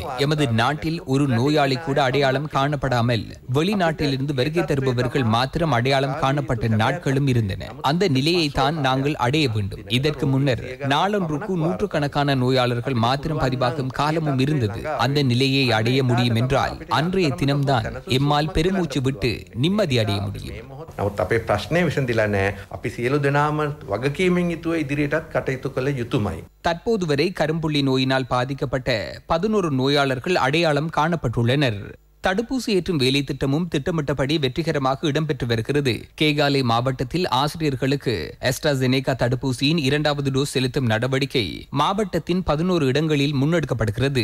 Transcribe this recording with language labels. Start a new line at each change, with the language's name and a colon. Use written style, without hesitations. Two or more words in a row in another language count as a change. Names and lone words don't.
Tamil: எமது நாட்டில் ஒரு நோயாளி கூட அடையாளம் காணப்படாமல் வெளிநாட்டிலிருந்து வருகை தருபவர்கள் மாத்திரம் அடையாளம் காணப்பட்ட நாட்களும் இருந்தன. அந்த நிலையை தான் நாங்கள் அடைய வேண்டும். இதற்கு முன்னர் நாளொன்றுக்கு 100கணக்கான நோயாளர்கள் மாத்திரம் பதிவாகும் காலமும் இருந்தது. அந்த நிலையை அடைய முடியும் என்றால் அன்றைய தினம்தான் எம்மால் பெருமூச்சு விட்டு நிம்மதி அடைய முடியும்.
Sinhala: නමුත් අපේ ප්‍රශ්නේ විසඳිලා නැහැ. අපි සියලු දෙනාම වගකීමෙන් යුතුව ඉදිරියටත් කටයුතු කළ යුතුමයි.
Tamil: தற்போது வரை கரும்புள்ளி நோயினால் பாதிக்கப்பட்ட 11 நோயாளர்கள் அடையாளம் காணப்பட்டுள்ளனர். தடுப்பூசி ஏற்றும் வேலை திட்டமும் திட்டமிட்டபடி வெற்றிகரமாக இடம்பெற்று வருகிறது. கேகாலை மாவட்டத்தில் ஆசிரியர்களுக்கு அஸ்ட்ராசெனேகா தடுப்பூசியின் 2வது டோஸ் செலுத்தும் நடவடிக்கை மாவட்டத்தின் 11 இடங்களில் முன்னெடுக்கப்படுகிறது.